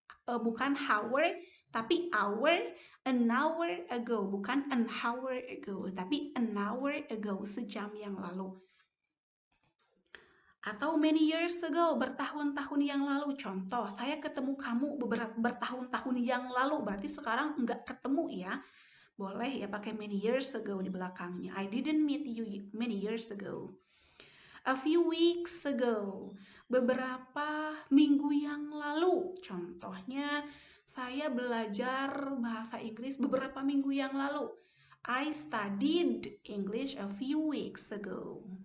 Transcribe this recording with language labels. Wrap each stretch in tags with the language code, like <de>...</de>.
<id>Bukan hour, tapi hour.</id> <en>An hour ago,</en> <id>bukan</id> <en>an hour ago,</en> <id>tapi an hour ago, sejam yang lalu. Atau</id> <en>many years ago,</en> <id>bertahun-tahun yang lalu. Contoh, saya ketemu kamu bertahun-tahun yang lalu, berarti sekarang nggak ketemu ya. Boleh ya pakai</id> <en>many years ago</en> <id>di belakangnya.</id> <en>I didn't meet you many years ago. A few weeks ago,</en> <id>beberapa minggu yang lalu. Contohnya, saya belajar bahasa Inggris beberapa minggu yang lalu.</id> <en>I studied English a few weeks ago.</en>